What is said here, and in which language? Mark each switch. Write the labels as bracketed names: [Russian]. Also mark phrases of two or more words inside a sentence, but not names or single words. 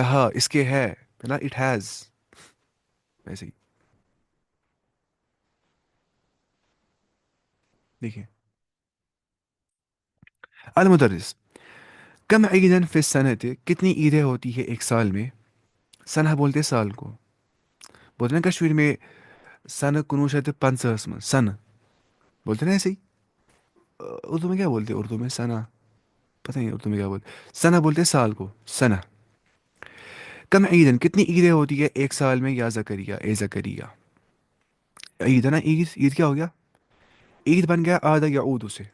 [Urdu] لہا اس کے ہے نا، [English] it is. [Urdu] ویسے ہی دیکھیں. [Arabic] المدرس کم عیدن فی السنۃ، [Urdu] کتنی عیدیں ہوتی ہے ایک سال میں. سنہ بولتے سال کو. بولتے نا کشمیر میں [Kashmiri] سنہ کنوہ شیت پنژہس من [Urdu] سنہ بولتے نا ایسے ہی. اردو میں کیا بولتے ہیں؟ اردو میں سنہ، پتہ نہیں اردو میں کیا بولتے. سنہ بولتے سال کو، سنہ. [Arabic] کم عیدن [Urdu] کتنی عیدیں ہوتی ہے ایک سال میں، یا زکریہ اے زکریہ. عید ہے نا، عید. عید کیا ہو گیا؟ عید بن گیا آدھا یعود سے.